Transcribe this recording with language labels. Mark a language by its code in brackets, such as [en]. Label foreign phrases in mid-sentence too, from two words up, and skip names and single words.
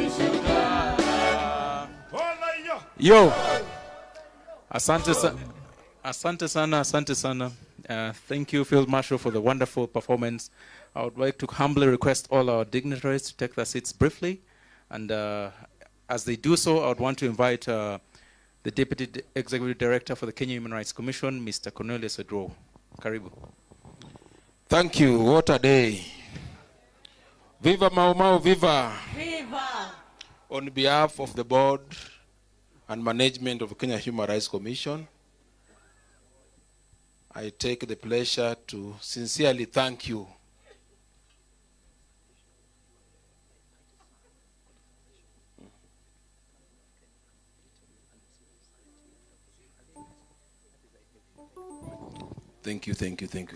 [sw] Yo, asante sana. Asante sana, asante sana. [en] Thank you, Field Marshal, for the wonderful performance. I would like to humbly request all our dignitaries to take their seats briefly. And as they do so, I would want to invite the Deputy Executive Director for the Kenya Human Rights Commission, Mr. Cornelius Odro. Karibu. Thank you. What a day. Viva Mau Mau, viva. Viva! On behalf of the board and management of the Kenya Human Rights Commission, I take the pleasure to sincerely thank you Thank you.